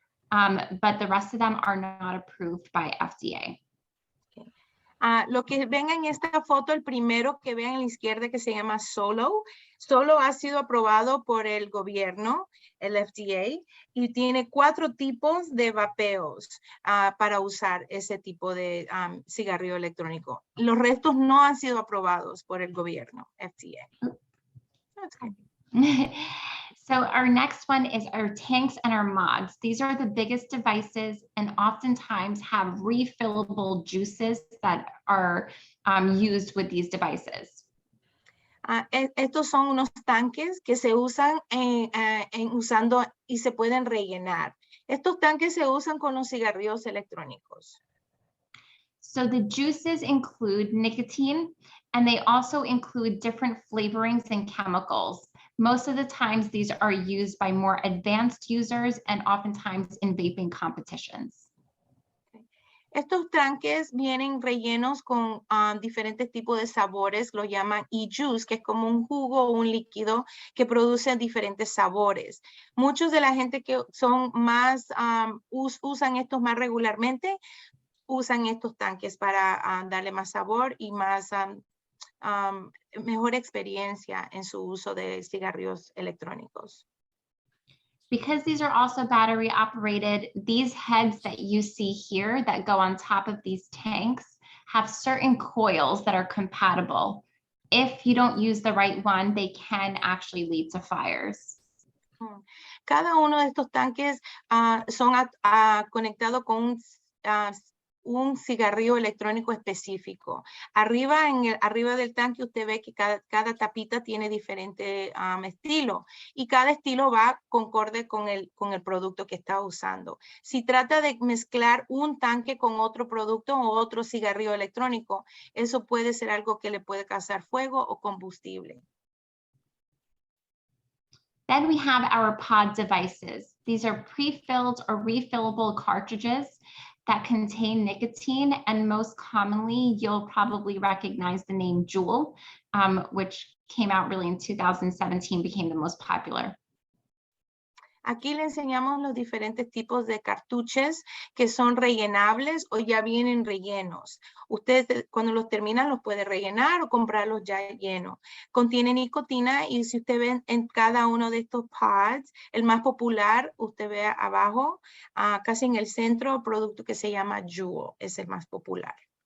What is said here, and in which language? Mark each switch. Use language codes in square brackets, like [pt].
[en] But the rest of them are not approved by FDA. [es] Lo que ven en esta foto, el primero que ven a la izquierda que se llama Solo. Solo ha sido aprobado por el gobierno, el FDA, y tiene 4 tipos de vapeos para usar ese tipo de cigarrillo electrónico. Los restos no han sido aprobados por el gobierno, FDA. [en] That's good. So our next one is our tanks and our mods. These are the biggest devices and oftentimes have refillable juices that are used with these devices. [es] Estos son unos tanques que se usan usando y se pueden rellenar. Estos tanques se usan con los cigarrillos electrónicos. [en] So the juices include nicotine, and they also include different flavorings and chemicals. Most of the times these are used by more advanced users and oftentimes in vaping competitions. [es] Estos tanques vienen rellenos con diferentes tipos de sabores, lo llaman e-juice, que es como un jugo o un líquido que produce diferentes sabores. Muchos de la gente que son más, usan estos más regularmente, usan estos tanques para darle más sabor y más mejor experiencia en su uso de cigarrillos electrónicos. [en] Because these are also battery operated, these heads that you see here that go on top of these tanks have certain coils that are compatible. If you don't use the right one, they can actually lead to fires. [es] Cada uno de estos tanques son conectados con un cigarrillo electrónico específico. Arriba del tanque usted ve que cada tapita tiene diferente estilo y cada estilo va concorde con el producto que está usando. Si trata de mezclar un tanque con otro producto o otro cigarrillo electrónico, eso puede ser algo que le puede causar fuego o combustible. [en] Then we have our pod devices. These are pre-filled or refillable cartridges that contain nicotine, and most commonly you'll probably recognize the name Juul, which came out really in 2017, became the most popular. [es] Aquí le enseñamos los diferentes tipos de cartuchos que son rellenables o ya vienen rellenos. Usted cuando los terminan los puede rellenar o comprarlos ya llenos. Contiene nicotina y si usted ve en cada uno de estos pods, el más popular, usted ve abajo, casi en el centro, el producto que se llama Juul, es el más popular.